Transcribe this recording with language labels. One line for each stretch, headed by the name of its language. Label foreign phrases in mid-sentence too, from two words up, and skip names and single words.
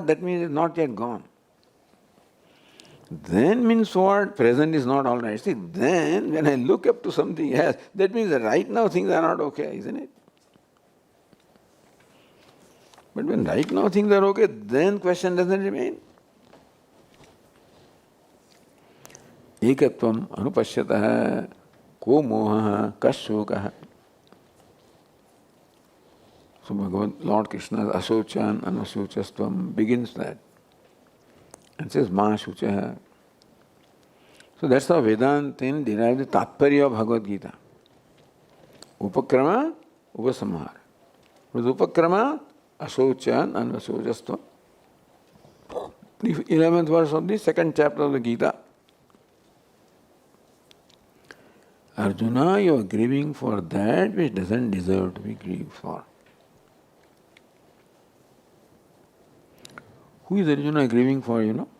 English: That means it's not yet gone. Then means what? Present is not all right. See, then when I look up to something else, that means that right now things are not okay, isn't it? But when right now things are okay, then question doesn't remain.
Sanskrit: एकत्वम् अनुपश्यतः को मोह कशोकः.
English: So Lord Krishna's
Sanskrit: अशोच्यान् अन्वशोचस्त्वम्
English: begins that and says
Sanskrit: मा शुचः.
English: So that's how Vedantin derives the tatparya of Bhagavad Gita.
Sanskrit: उपक्रम, उपसंहार. With उपक्रम, अशोच्यान् अन्वशोचस्त्वम्.
English: The 11th verse of the second chapter of the Gita. Arjuna, you are grieving for that which doesn't deserve to be grieved for. Who is Arjuna grieving for, you know?